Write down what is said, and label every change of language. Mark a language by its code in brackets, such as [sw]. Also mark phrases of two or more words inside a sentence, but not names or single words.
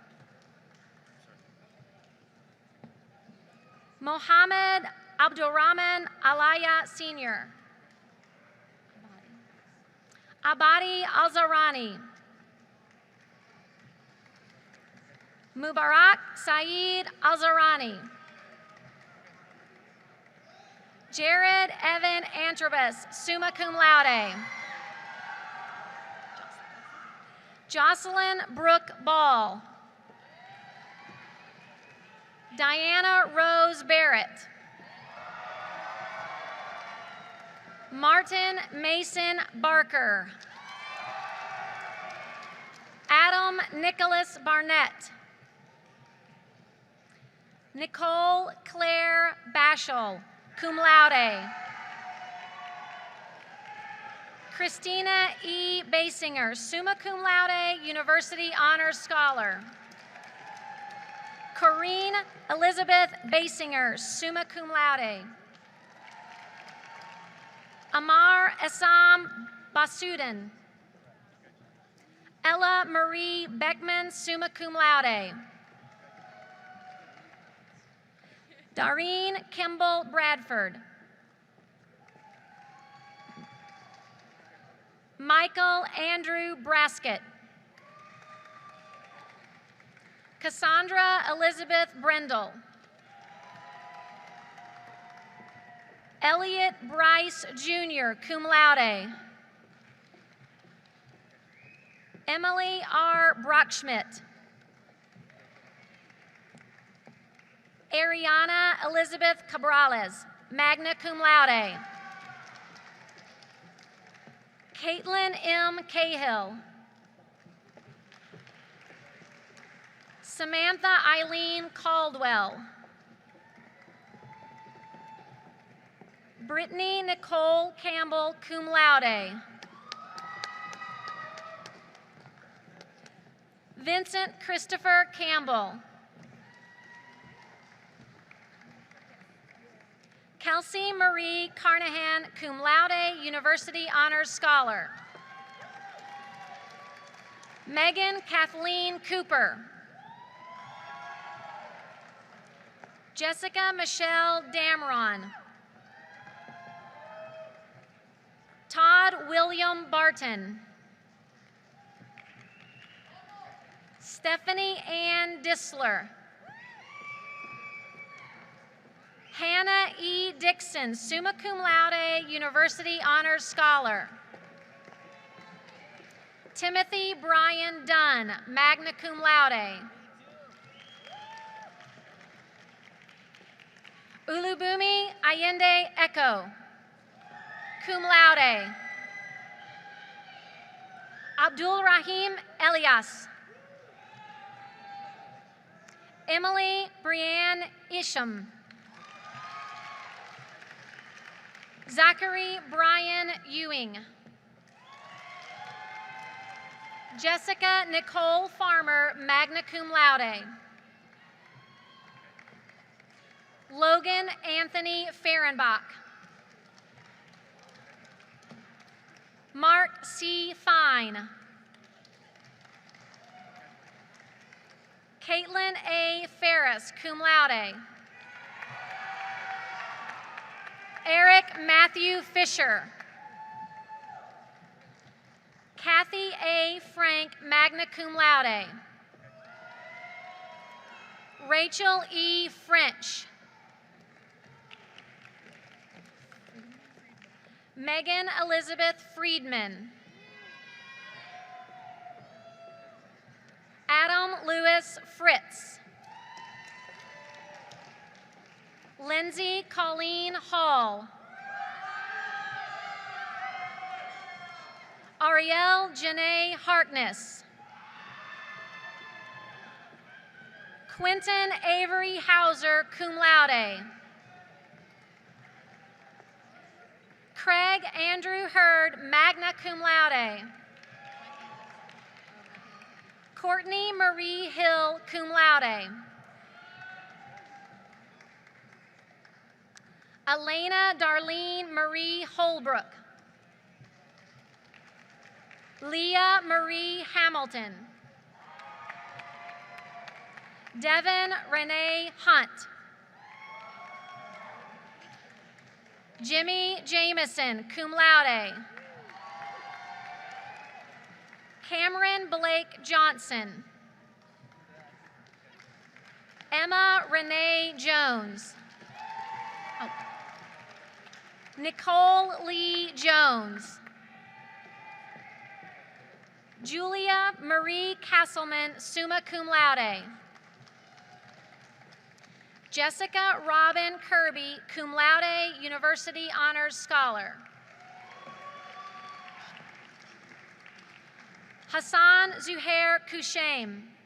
[en] Mohammed Abdurrahman Alaya Sr. Abadi Al-Zarani. Mubarak Saeed Al-Zarani. Jared Evan Antrobus, [la] summa cum laude. [en] Jocelyn Brooke Ball. Diana Rose Barrett. Martin Mason Barker. Adam Nicholas Barnett. Nicole Claire Bashel, [la] cum laude. [en] Christina E. [la] Basinger, summa cum laude, [en] University Honors Scholar. Corrine Elizabeth Basinger, [la] summa cum laude. [en] Amar Essam Basudin. Ella Marie Beckman, [la] summa cum laude. [en] Dareen Kimball Bradford. Michael Andrew Braskett. Cassandra Elizabeth Brendel. Elliot Bryce Jr., [la] cum laude. [en] Emily R. Brockschmidt. Ariana Elizabeth Cabrales, [la] magna cum laude. [en] Caitlin M. Cahill. Samantha Eileen Caldwell. Brittany Nicole Campbell, [la] cum laude. [en] Vincent Christopher Campbell. Kelsey Marie Carnahan, [la] cum laude, [en] University Honors Scholar. Megan Kathleen Cooper. Jessica Michelle Damron. Todd William Barton. Stephanie Ann Disler. Hannah E. [la] Dixon, summa cum laude, [en] University Honors Scholar. Timothy Brian Dunn, [la] magna cum laude. [en] Ulubumi Allende Echo, [la] cum laude. [en] Abdul Rahim Elias. Emily Brianne Isham. Zachary Brian Ewing. Jessica Nicole Farmer, [la] magna cum laude. [en] Logan Anthony Fehrenbach. Mark C. Fine. Caitlin A. Ferris, [la] cum laude. [en] Eric Matthew Fisher. Kathy A. Frank, [la] magna cum laude. [en] Rachel E. French. Megan Elizabeth Friedman. Adam Lewis Fritz. Lindsay Colleen Hall. Ariel Janae Harkness. Quentin Avery Hauser, [la] cum laude. [en] Craig Andrew Hurd, [la] magna cum laude. [en] Courtney Marie Hill, [la] cum laude. [en] Elena Darlene Marie Holbrook. Leah Marie Hamilton. Devin Renee Hunt. Jimmy Jameson, [la] cum laude. [en] Cameron Blake Johnson. Emma Renee Jones. Oh. Nicole Lee Jones. Julia Marie Castleman, [la] summa cum laude. [en] Jessica Robin Kirby, [la] cum laude, [en] University Honors Scholar. Hassan Zuhair Kushaim.